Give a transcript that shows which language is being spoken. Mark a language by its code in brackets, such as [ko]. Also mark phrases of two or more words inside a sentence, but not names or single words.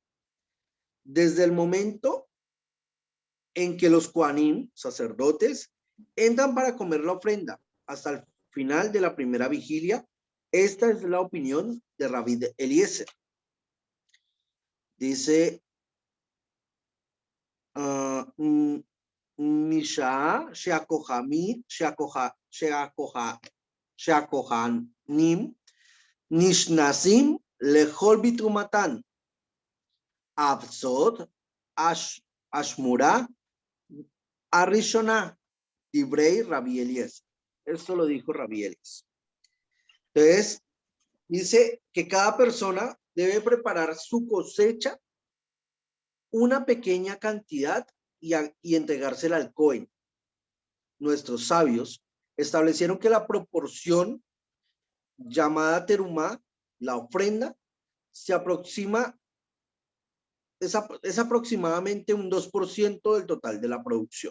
[es] Desde el momento en que los Kohanim, sacerdotes, entran para comer la ofrenda hasta el final de la primera vigilia. Esta es la opinión de Rabbi Eliezer. Dice, [he] משעה שהכהנים נכנסים לאכול בתרומתן עד סוף האשמורה הראשונה דברי רבי אליעזר. [es] Esto lo dijo Rabbi Eliezer. Entonces, dice que cada persona debe preparar su cosecha, una pequeña cantidad, y entregársela al Cohen. Nuestros sabios establecieron que la proporción llamada terumá, la ofrenda, es aproximadamente un 2% del total de la producción.